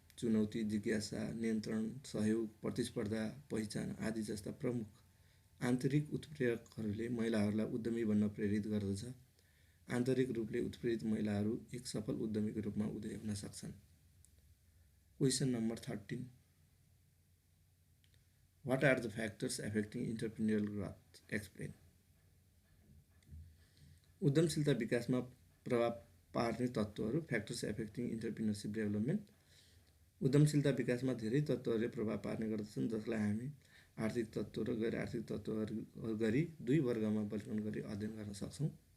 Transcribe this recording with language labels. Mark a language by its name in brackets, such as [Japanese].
[Nepali] चुनौती, जिज्ञासा, नियन्त्रण, सहयोग, प्रतिस्पर्धा, पहिचान आदि जस्ता प्रमुख आन्तरिक उत्प्रेरकहरूले महिलाहरूलाई उद्यमी बन्न प्रेरित गर्दछ। आन्तरिक रूपले उत्प्रेरित महिलाहरू एक सफल उद्यमीको रूपमा उदय हुन सक्छन्। Question number 13। [English] What are the factors affecting entrepreneurial growth? Explain. [Nepali] उद्यमशीलता विकासमा प्रभाव पार्ने तत्त्वहरू, [English] Factors affecting entrepreneurship development. [Nepali] उद्यमशीलता विकासमा धेरै तत्त्वहरूले प्रभाव पार्ने गर्दछन्, जसलाई हामी आर्थिक तत्त्व र गैर आर्थिक तत्त्वहरू गरी दुई वर्गमा वर्गीकरण गरी अध्ययन गर्न सक्छौँ।